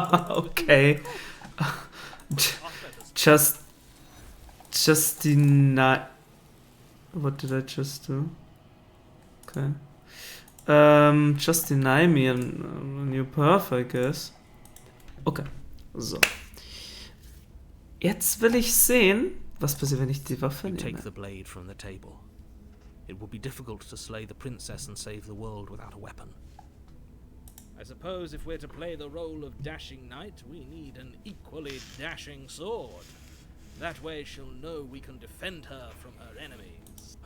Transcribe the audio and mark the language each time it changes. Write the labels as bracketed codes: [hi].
[en] Okay. Just deny. What did I just do? Okay. Just deny me a new path, I guess. Okay. So. [de] Jetzt will ich sehen, was passiert, wenn ich die Waffe [en] You take [de] nehme. [en] the blade from the table. It would be difficult to slay the princess and save the world without a weapon. I suppose if we're to play the role of dashing knight, we need an equally dashing sword. That way she'll know we can defend her from her enemies.